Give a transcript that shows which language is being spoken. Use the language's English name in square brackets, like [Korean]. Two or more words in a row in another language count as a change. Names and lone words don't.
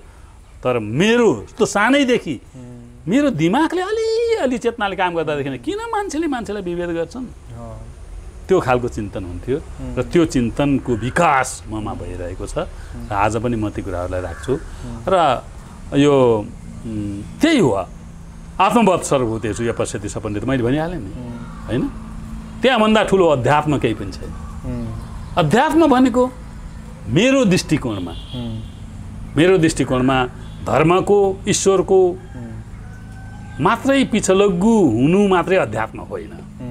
[Nepali] तर मेरो त सानैदेखि मेरो दिमागले अलिअलि चेतनाले काम गर्दादेखि किन मान्छेलाई विभेद गर्छन्, त्यो खालको चिन्तन हुन्थ्यो। र त्यो चिन्तनको विकास ममा भइरहेको छ। र आज पनि म ती कुराहरूलाई राख्छु। र यो त्यही हो, [Sanskrit] आत्मवत् सर्वभूतेषु यपश्यति स पण्डित, [Nepali] मैले भनिहालेँ नि हैन। त्यहाँभन्दा ठुलो अध्यात्म केही पनि छैन। अध्यात्म भनेको मेरो दृष्टिकोणमा धर्मको, ईश्वरको मात्रै पिछलग्गु हुनु मात्रै अध्यात्म होइन।